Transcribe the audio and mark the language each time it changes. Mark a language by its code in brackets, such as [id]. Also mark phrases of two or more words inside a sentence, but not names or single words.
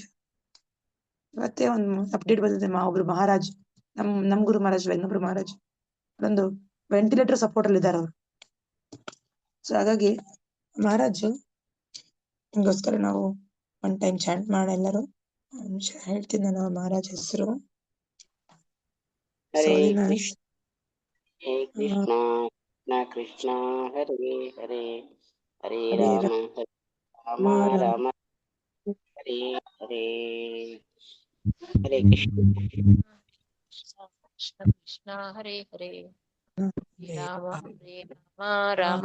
[kn] ಇವತ್ತೇ ಒಂದು ಅಪ್ಡೇಟ್ ಬಂದಿದೆ, ಒಬ್ರು ಮಹಾರಾಜ್, ನಮ್ ಗುರು ಮಹಾರಾಜ್, ಇನ್ನೊಬ್ರು ಮಹಾರಾಜ್ ಒಂದು [en] ventilator support [kn] ಅಲ್ಲಿ ಇದ್ದಾರೆ ಅವರು. ಸೊ ಹಾಗಾಗಿ ಮಹಾರಾಜು ಹಿಂಗೋಸ್ಕರ ನಾವು [en] one time [kn] ಚಾಂಟ್ ಮಾಡೋಣ ಎಲ್ಲರೂ. ನಿಮಿಷ ಹೇಳ್ತೀನಿ ನಾನು ಮಹಾರಾಜ್ ಹೆಸರು. ಹರೇ ಸೋಲಿನ ಕೃಷ್ಣ ಹರೇ ಕೃಷ್ಣ ಕೃಷ್ಣ ಕೃಷ್ಣ ಹರೇ ಹರೇ ಹರೇ ಹರೇ ರಾಮ ಹರೇ ರಾಮ ರಾಮ ರಾಮ ಹರೇ ಹರೇ. ಹರೇ ಕೃಷ್ಣ. ಕೃಷ್ಣ ಕೃಷ್ಣ ಹರೇ ಹರೇ ರಾಮ ಹರೇ ರಾಮ ರಾಮ